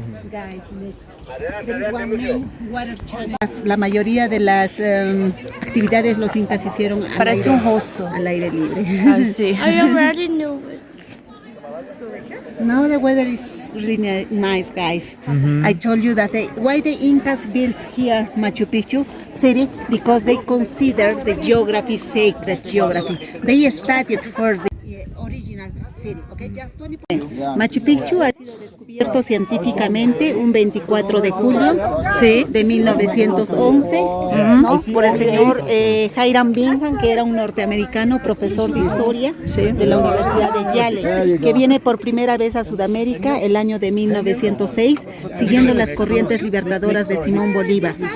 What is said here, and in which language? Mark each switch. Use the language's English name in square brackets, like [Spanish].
[English] Guys, there is one main water channel. [Spanish] La mayoría de las actividades los incas hicieron Parece un rosto. al aire libre. Así. [English] I already knew it. Now the weather is really nice, guys. I told you that why the Incas built here Machu Picchu city, because they consider the geography sacred geography. They studied first the original city. Okay, just 20%. [Spanish] Machu Picchu ha sido descubierto científicamente un 24 de julio de 1911 ¿no? por el señor Hiram Bingham, que era un norteamericano, profesor de historia de la Universidad de Yale, que viene por primera vez a Sudamérica el año de 1906, siguiendo las corrientes libertadoras de Simón Bolívar.